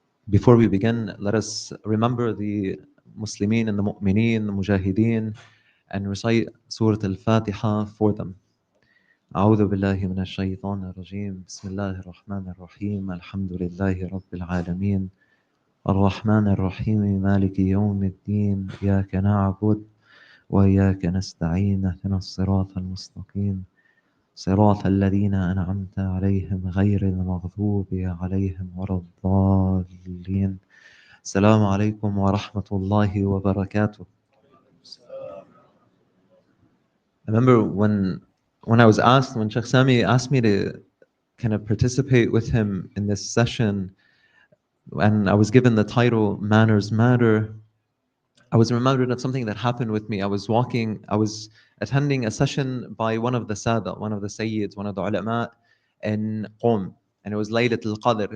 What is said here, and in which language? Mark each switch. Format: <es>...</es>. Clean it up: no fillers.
<en>Before we begin, let us remember the Muslimin and the Mu'mineen, the Mujahideen, and recite Surah Al-Fatiha for them.</en> <ar>أعوذ بالله من الشيطان الرجيم بسم الله الرحمن الرحيم الحمد لله رب العالمين الرحمن الرحيم مالك يوم الدين إياك نعبد وإياك نستعين اهدنا الصراط المستقيم صراط الذين أنعمت عليهم غير المغضوب عليهم ولا الضالين. السلام عليكم ورحمة الله وبركاته.</ar> <en>I remember when I was asked, when Sheikh Sami asked me to kind of participate with him in this session, and I was given the title Manners Matter, I was remembered of something that happened with me. I was attending a session by one of the Sada, one of the Sayyids, one of the ulama in Qom, and it was Laylat al-Qadr.</en>